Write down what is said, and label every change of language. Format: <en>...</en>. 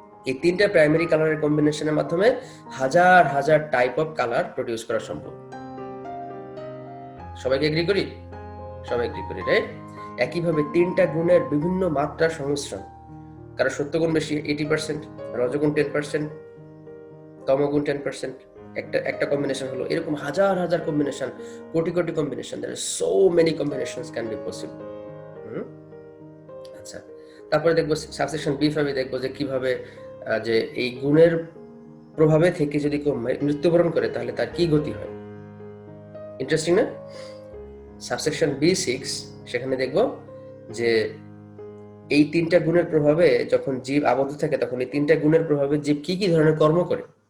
<bn>এই 3টা প্রাইমারি কালারের কম্বিনেশনের মাধ্যমে হাজার হাজার</bn> <en>type of colour</en> <bn>প্রডিউস করা সম্ভব। সবাইকে এগ্রি করি, রাইট? একইভাবে 3টা গুণের বিভিন্ন মাত্রার সংমিশ্রণ, কারণ সত্যগুণ বেশি 80%, রজগুণ 10%, তমগুণ 10%, একটা কম্বিনেশন হলো। এরকম হাজার হাজার combination, crore crore combination,</bn> <en>there are so many combinations can be possible।</en> <bn>আচ্ছা, তারপরে দেখবো সাবসেকশন B5 দেখবো যে কিভাবে যে এই গুণের প্রভাবে থেকে যদি কেউ মৃত্যুবরণ করে তাহলে তার কি গতি হয়। ইন্টারেস্টিং না? সাবসেকশন B6 সেখানে দেখবো যে এই 3টা গুণের প্রভাবে যখন জীব আবদ্ধ থাকে তখন এই 3টা গুণের প্রভাবে জীব কি কি ধরনের কর্ম করে।</bn>